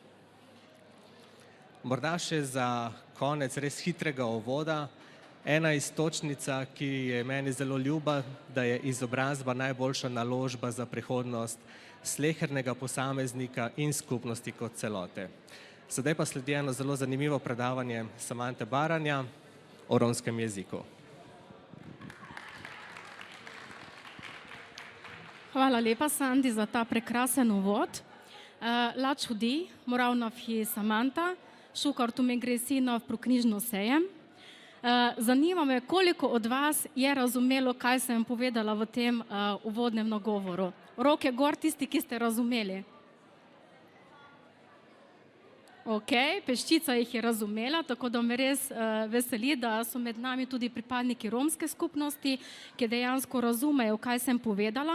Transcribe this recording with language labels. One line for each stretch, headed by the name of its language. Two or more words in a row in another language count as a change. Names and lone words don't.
Slovenian: Morda še za konec res hitrega uvoda, ena iztočnica, ki je meni zelo ljuba, da je izobrazba najboljša naložba za prihodnost slehernega posameznika in skupnosti kot celote. Sedaj pa sledi eno zelo zanimivo predavanje Samante Baranja o romskem jeziku. Hvala lepa, Sandi, za ta prekrasen uvod.
Romany: La čudi, moravna je Samanta, šukar tu me gre sinov pro
Slovenian: knjižno sejem. Zanima me, koliko od vas je razumelo, kaj sem povedala v tem uvodnem nagovoru. Roke gor tisti, ki ste razumeli. Ok, peščica jih je razumela, tako da me res veseli, da so med nami tudi pripadniki romske skupnosti, ki dejansko razumejo, kaj sem povedala.